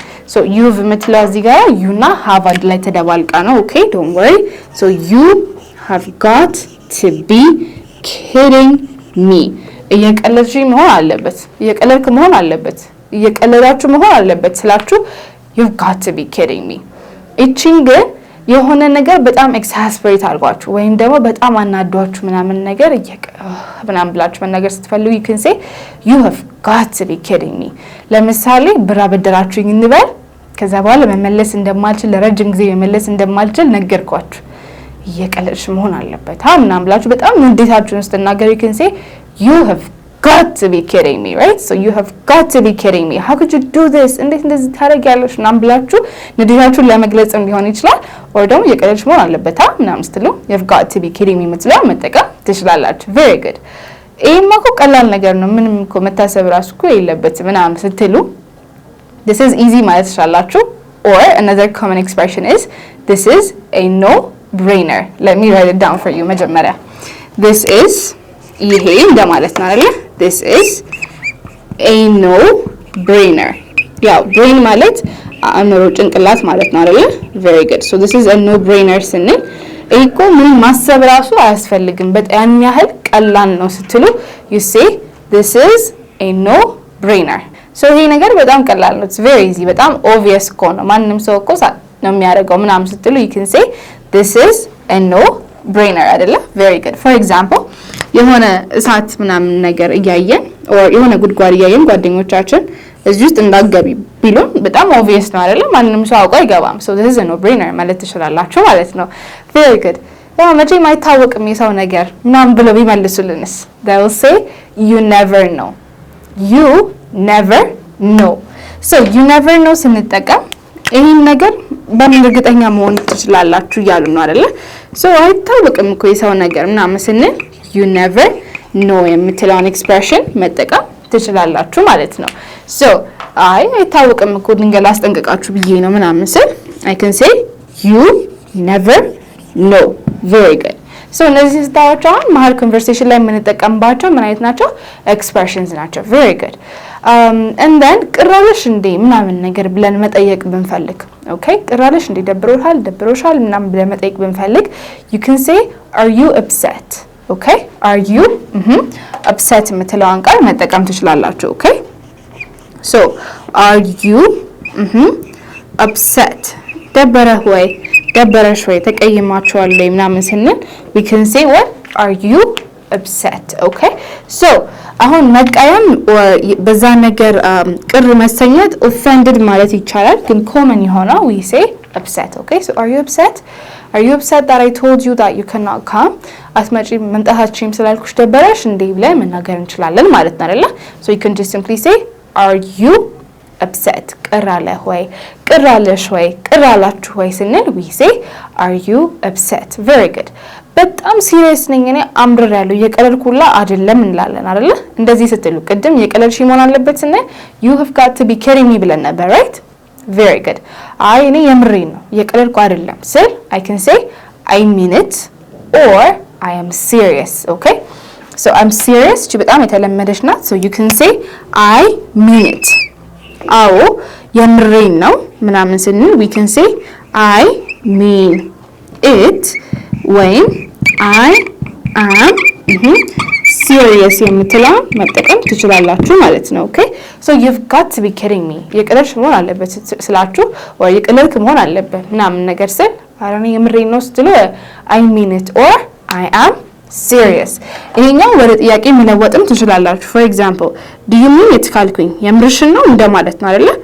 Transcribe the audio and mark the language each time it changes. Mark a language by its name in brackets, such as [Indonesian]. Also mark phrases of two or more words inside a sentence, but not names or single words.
[English] so you've [Amharic] የምትለው እዚህ ጋር you እና have አንድ ላይ ተደባልቃ ነው. [English] okay don't worry so you have got to be kidding me [Amharic] እየቀለድሽኝ መሆን አለበት እየቀለድክ መሆን አለበት እየቀለዳችሁ መሆን አለበት ስላችሁ [English] you've got to be kidding me. [Amharic] እቺን ግን የሆነ ነገር በጣም ኤክሳስፐሬት አድርጓችሁ ወይም ደግሞ በጣም አናዷችሁ ምናምን ነገር ምናምን ብላችሁ መናገር ስትፈልጉ [English] you can say you have got to be kidding me. [Amharic] ለምሳሌ ብር አበደራችሁኝ እንበል ከዛ በኋላ መመለስ እንደማልችል ለረጅም ጊዜ መመለስ እንደማልችል ነገርኳችሁ እየቀለድሽ መሆን አለበት ምናምን ብላችሁ በጣም ንዴታችሁን ስትናገሩ [English] you can say you have got to be kidding me right so you have got to be kidding me how could you do this [Amharic] እንዴት እንደዚህ ታደርጊያለሽ ምናምን ብላችሁ ንዴታችሁን ለመግለጽም ሊሆን ይችላል or ደግሞ እየቀለድሽ መሆን አለበት ምናምን ስትሉ [English] you have got to be kidding me [Amharic] የምትለው መጠቀም ትችላላችሁ. [English] very good. [Amharic] ይሄማ እኮ ቀላል ነገር ነው ምንም እኮ መታሰብ ራሱ እኮ የለበትም ምናምን ስትሉ [English] this is easy [Amharic] ማለት ትችላላችሁ [English] or another common expression is this is a no brainer. let me write it down for you መጀመሪያ this is [Amharic] ይሄ እንደማለት ነው አይደል [English] this is a no brainer ያው brain [Amharic] ማለት አእምሮ ጭንቅላት ማለት ነው አይደል [English] very good so this is a no brainer [Amharic] ስንል እኮ ምን ማሰብ ራሱ አያስፈልግም በጣም ያህል ቀላል ነው ስትሉ [English] you say this is a no brainer [Amharic] so ይሄ ነገር በጣም ቀላል ነው [English] it's very easy [Amharic] በጣም obvious እኮ ነው ማንንም ሰው እኮ ነው የሚያደርገው ምናምን ስትሉ [English] you can say this is a no brainer [Amharic] አይደለ [English] very good for example [Amharic] የሆነ እሳት ምናምን ነገር እያየን or የሆነ ጉድጓድ እያየን ጓደኞቻችን እዚህ ውስጥ እንዳገቢ ቢሉን በጣም obvious ነው አይደለ ማንንም ሰው አውቀው አይገባም [English] so this is a no brainer [Amharic] ማለት ትችላላችሁ ማለት ነው. [English] very good [Amharic] ያው መቼም አይታወቅም የሰው ነገር ምናምን ብለው ቢመልሱልንስ [English] they will say you never know [Amharic] so [English] you never know [Amharic] ስንጠቀም ይሄን ነገር በምን እርግጠኛ መሆን ትችላላችሁ እያሉ ነው አይደለ so አይታወቅም እኮ የሰው ነገር ምናምን ስንል [English] you never know [Amharic] የምትለውን ኤክስፕሬሽን መጠቀም ትችላላችሁ ማለት ነው። so አይታወቅም እኮ ድንገት ላስጠንቅቃችሁ ብዬ ነው ምናምን ስል [English] I can say you never know. very good. [Amharic] so እነዚህ ስታዎች አሁን መሀል ኮንቨርሴሽን ላይ የምንጠቀምባቸው ምን አይነት ናቸው? ኤክስፕሬሽንስ ናቸው። [English] very good. and then [Amharic] ቅራለሽ እንዴ ምናምን ነገር ብለን መጠየቅ ብንፈልግ okay ቅራለሽ እንዴ ደብሮሻል ምናምን ብለን መጠየቅ ብንፈልግ [English] you can say are you upset? okay are you upset [Amharic] የምትለውን ቃል መጠቀም ትችላላችሁ። [English] okay so are you upset? [Amharic] ደበረሽ ወይ ተቀይማችኋል ወይ ምናምን ስንል [English] we can say what are you upset? [Amharic] okay so አሁን መቀየም በዛ ነገር ቅር መሰኘት offended ማለት ይቻላል ግን common የሆነው [English] we say upset. okay so are you upset that I told you that you cannot come? [Amharic] አትመጪ መምጣታችሁም ስላልኩሽ ደበረሽ እንዴ ብለን መናገር እንችላለን ማለት ነው አይደል? [English] so you can just simply say are you upset? [Amharic] ቅራለህ ወይ ቅራለሽ ወይ ቅራላችሁ ወይ ስንል [English] we say are you upset? very good. [Amharic] በጣም ሲሪየስ ነኝ እኔ አምብር ያለው የቀለልኩላ አይደለም እንላለን አይደል? እንደዚህ ስትሉ ቅድም የቀለልሽ መሆን አለበት ስንል [English] you have got to be kidding me [Amharic] ብለን ነበር right? [English] very good. [Amharic] አይ እኔ የምሬን ነው የቀለልኩ አይደለም ስል [English] I can say I mean it or I am serious. okay so I'm serious [Amharic] እቺ በጣም የተለመደች ናት [English] so you can say I mean it. [Amharic] አዎ የምሬን ነው ምናምን ስንል [English] we can say I mean it [Amharic] ወይም [English] I am serious [Amharic] የምትለውን መጠቀም ትችላላችሁ ማለት ነው። [English] okay so you've got to be kidding me [Amharic] የቀለልሽ መሆን አለበት ስላችሁ ወይ የቀለልክ መሆን አለበት ምናምን ነገር ስል አረኔ የምሬን ነው ስትሉ [English] I mean it or I am serious [Amharic] ይሄኛው ወደ ጥያቄ መለወጥም ትችላላችሁ። [English] for example do you mean it [Amharic] ካልኩኝ የምርሽን ነው እንደማለት ነው አይደለ?